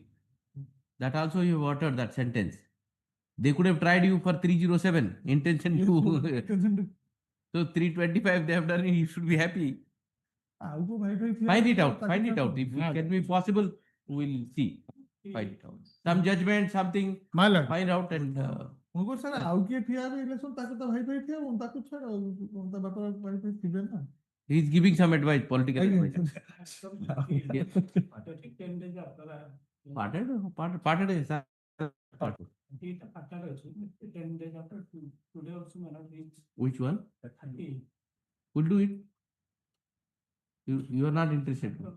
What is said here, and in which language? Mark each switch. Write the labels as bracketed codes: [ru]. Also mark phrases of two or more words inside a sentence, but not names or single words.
[en] That also you have uttered that sentence. They could have tried you for 307, intention to. So 325 they have done it, you should be happy. Find it out. If it can be possible, we'll see. Find it out. Some judgment, something, my lord, find out and. [or] ମୁଁ କହୁଛି ସାର୍ ଆଉ କିଏ ଠିଆ ହେବେ ଇଲେକ୍ସନ ତାକୁ ତା ଭାଇ ଭାଇ ଠିଆ ହବ ତାକୁ ଛାଡ ତା ବାପା ଭାଇ ଭାଇ ଥିବେ ନା. [en] He's giving some advice, political advice. Parted is which one? We'll do it. You are not interested.